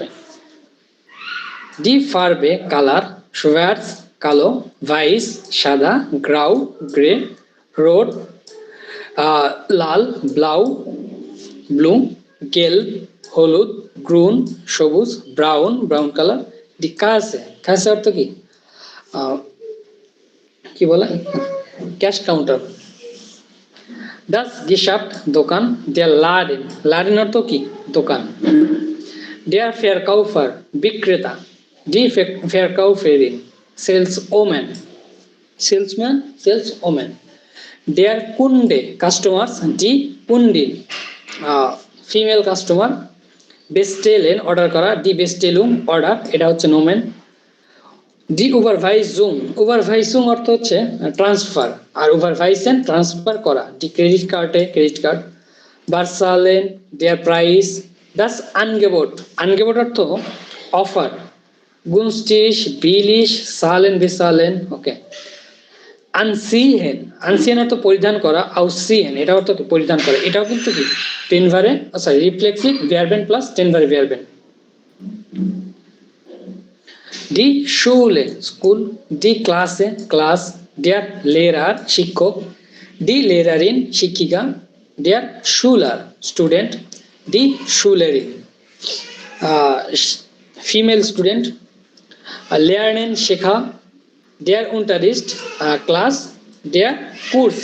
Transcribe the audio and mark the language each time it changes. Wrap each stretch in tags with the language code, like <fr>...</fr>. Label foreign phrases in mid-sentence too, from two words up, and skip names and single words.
<de>die Farbe</de> <bn>কালার, schwarz কালো, weiß সাদা, grau গ্রে, rot লাল, blau ব্লু, gelb হলুদ, grün সবুজ, brown ব্রাউন কালার।</bn> <de>die Kasse,</de> <bn>Kasse অর্থ কি কি বলে ক্যাশ কাউন্টার।</bn> <de>das Geschäft</de> <bn>দোকান,</bn> <de>der Laden,</de> <bn>Laden অর্থ কি দোকান।</bn> <de>der Verkäufer বিক্রেতা, die Verkäuferin</de> <en>saleswoman, salesman saleswoman।</en> <de>der Kunde কাস্টমার, die Kundin ফিমেল কাস্টমার।</de> <bn>bestellen অর্ডার করা, die Bestellung অর্ডার, এটা হচ্ছে নোমেন।</bn> <de>die Überweisung,</de> <bn>Überweisung অর্থ হচ্ছে ট্রান্সফার, আর Überweisen ট্রান্সফার করা।</bn> <de>die</de> <en>credit card credit card.</en> <de>bezahlen, der Preis, das Angebot, Angebot অর্থ অফার। günstig billig, zahlen bezahlen, ওকে।</de> <bn>anziehen, anziehen অর্থ পরিধান করা। ausziehen এটা অর্থ পরিধান করা, এটাও কিন্তু কি টেন ভারে সরি</bn> <de>reflexive Verben plus trennbare Verben. die Schule স্কুল, die Klasse ক্লাস, der Lehrer শিক্ষক, die Lehrerin শিক্ষিকা, der Schüler</de> <en>স্টুডেন্ট,</en> <de>die Schülerin</de> <en>female student,</en> <de>লেয়ারেন শেখা, der Unterricht ক্লাস, der Kurs.</de>